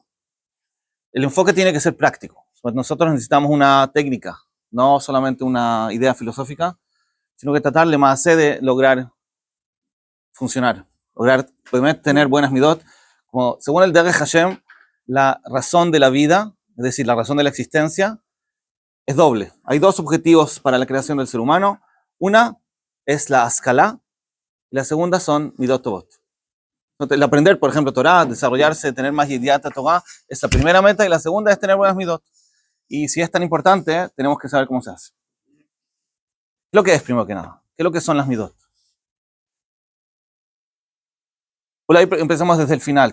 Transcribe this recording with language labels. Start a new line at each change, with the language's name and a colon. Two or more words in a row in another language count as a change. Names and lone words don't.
Spanish: El enfoque tiene que ser práctico. Nosotros necesitamos una técnica, no solamente una idea filosófica, sino que tratar de lograr funcionar, lograr tener buenas midot. Como, según el Derech Hashem, la razón de la vida, es decir, la razón de la existencia, es doble. Hay dos objetivos para la creación del ser humano. Una es la Askalá y la segunda son
Hebrew: מידות טובות.
Spanish: El aprender, por ejemplo, Torah, desarrollarse, tener más
Hebrew: ידיעת תורה,
Spanish: es la primera meta, y la segunda es tener buenas midot. Y si es tan importante, tenemos que saber cómo se hace. ¿Qué es lo que es, primero que nada? ¿Qué es lo que son las midot? Bueno, ahí empezamos desde el final.